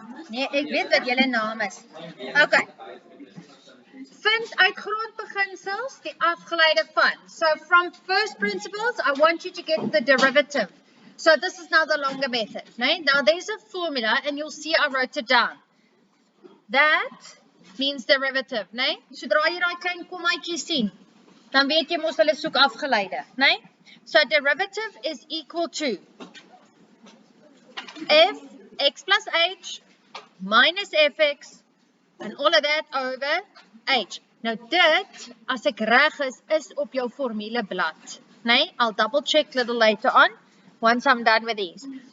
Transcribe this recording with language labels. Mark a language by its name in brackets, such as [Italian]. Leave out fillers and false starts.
[Afrikaans] Nee, ek weet wat julle naam is. Okay. Vind uit grondbeginsels die afgeleide van. [English] So from first principles, I want you to get the derivative. So this is now the longer method. Nee? Now there's a formula and you'll see I wrote it down. That means derivative. Nee? [Afrikaans] Sodra jy daai klein kommaatjie sien, dan weet jy mos hulle soek afgeleide. Nee? [English] So derivative is equal to f x plus h minus fx and all of that over h. [Afrikaans] Nou dit, as ek reg is op jou formuleblad. [English] Nee, I'll double check little later on once I'm done with these.